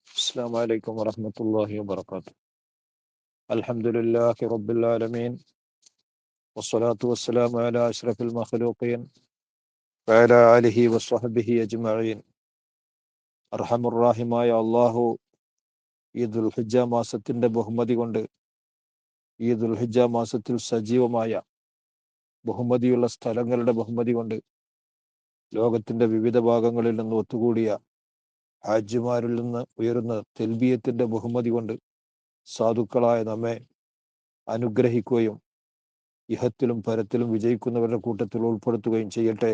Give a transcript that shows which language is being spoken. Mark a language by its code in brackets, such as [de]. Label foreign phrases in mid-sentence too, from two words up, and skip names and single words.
[ar] السلام عليكم ورحمة الله وبركاته. الحمد لله رب العالمين والصلاة والسلام على أشرف المخلوقين وعلى آله وصحبه أجمعين. [ml] അർഹമുറാഹിമായ അള്ളാഹു ഈ ദുൽഹിജ്ജ മാസത്തിൻ്റെ ബഹുമതി കൊണ്ട് ഈ ദുൽഹിജ്ജ മാസത്തിൽ സജീവമായ ബഹുമതിയുള്ള സ്ഥലങ്ങളുടെ ബഹുമതി കൊണ്ട് ലോകത്തിൻ്റെ വിവിധ ഭാഗങ്ങളിൽ നിന്ന് ഒത്തുകൂടിയ ഹാജിമാരിൽ നിന്ന് ഉയരുന്ന തെൽബിയത്തിൻ്റെ ബഹുമതി കൊണ്ട് സാധുക്കളായ നമ്മെ അനുഗ്രഹിക്കുകയും ഇഹത്തിലും പരത്തിലും വിജയിക്കുന്നവരുടെ കൂട്ടത്തിൽ ഉൾപ്പെടുത്തുകയും ചെയ്യട്ടെ.